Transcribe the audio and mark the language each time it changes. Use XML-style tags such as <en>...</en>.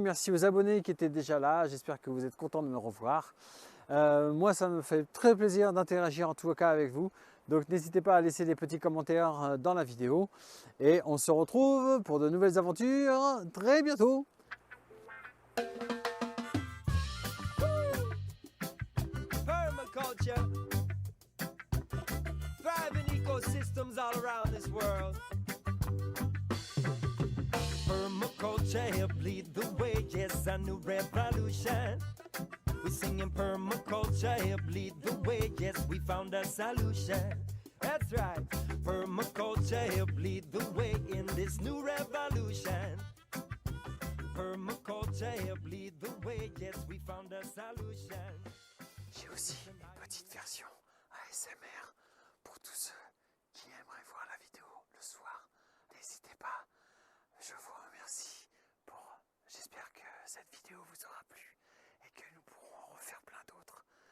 <fr>Merci aux abonnés qui étaient déjà là. J'espère que vous êtes contents de me revoir. Moi ça me fait très plaisir d'interagir en tout cas avec vous. Donc n'hésitez pas à laisser des petits commentaires dans la vidéo. Et on se retrouve pour de nouvelles aventures très bientôt.</fr> <en>Permaculture, thriving ecosystems all around this world. Permaculture lead the way, yes, a new revolution. We're singing permaculture lead the way, yes, we found a solution. That's right, permaculture lead the way in this new revolution. Permaculture lead the way, yes, we found a solution.</en> <fr>J'ai aussi une petite version ASMR pour tous ceux qui aimeraient voir la vidéo le soir. N'hésitez pas, je vous remercie j'espère que cette vidéo vous aura plu et que nous pourrons en refaire plein d'autres.</fr>